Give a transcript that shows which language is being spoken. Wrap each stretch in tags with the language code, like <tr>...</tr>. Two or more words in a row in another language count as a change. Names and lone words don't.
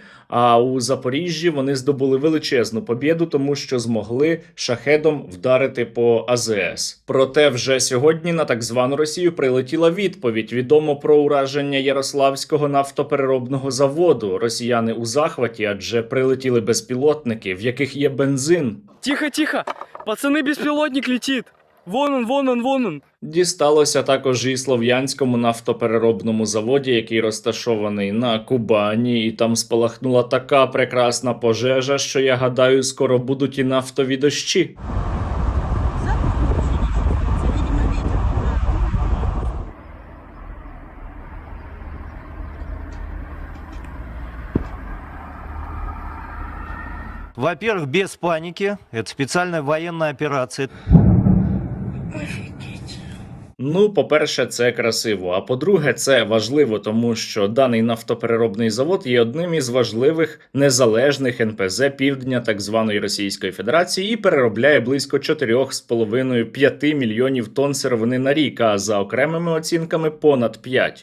<uk>А у Запоріжжі вони здобули величезну побєду, тому що змогли шахедом вдарити по АЗС. Проте вже сьогодні на так звану Росію прилетіла відповідь. Відомо про ураження Ярославського нафтопереробного заводу. Росіяни у захваті, адже прилетіли безпілотники, в яких є бензин. Тихо, тихо! Пацани, безпілотник летить!</uk> <ru>Вон он, вон он, вон он!</ru> <uk>Дісталося також і Слов'янському нафтопереробному заводі, який розташований на Кубані, і там спалахнула така прекрасна пожежа, що, я гадаю, скоро будуть і нафтові дощі.</uk> <ru>Во-первых, без паники. Это специальная военная операция.</ru> <uk>Ну, по-перше, це красиво, а по-друге, це важливо, тому що даний нафтопереробний завод є одним із важливих незалежних НПЗ півдня так званої Російської Федерації і переробляє близько 4,5-5 мільйонів тонн сировини на рік, а за окремими оцінками понад 5.</uk>